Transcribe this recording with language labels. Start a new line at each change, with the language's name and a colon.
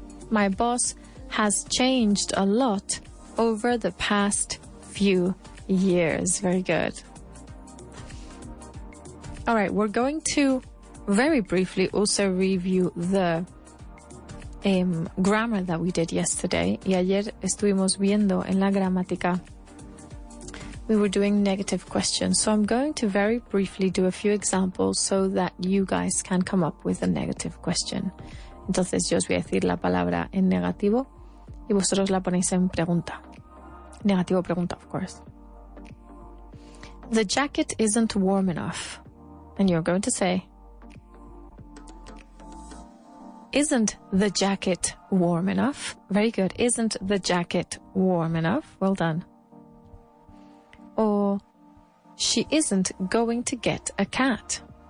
English: My boss has changed a lot over the past few years. Very good. All right, we're going to very briefly also review the grammar that we did yesterday.
Spanish: Y ayer estuvimos viendo en la gramática.
English: We were doing negative questions. So I'm going to very briefly do a few examples so that you guys can come up with a negative question.
Spanish: Entonces yo os voy a decir la palabra en negativo y vosotros la ponéis en pregunta. Negativo pregunta,
English: of course. The jacket isn't warm enough. And you're going to say, isn't the jacket warm enough? Very good. Isn't the jacket warm enough? Well done. Or, she isn't going to get a cat.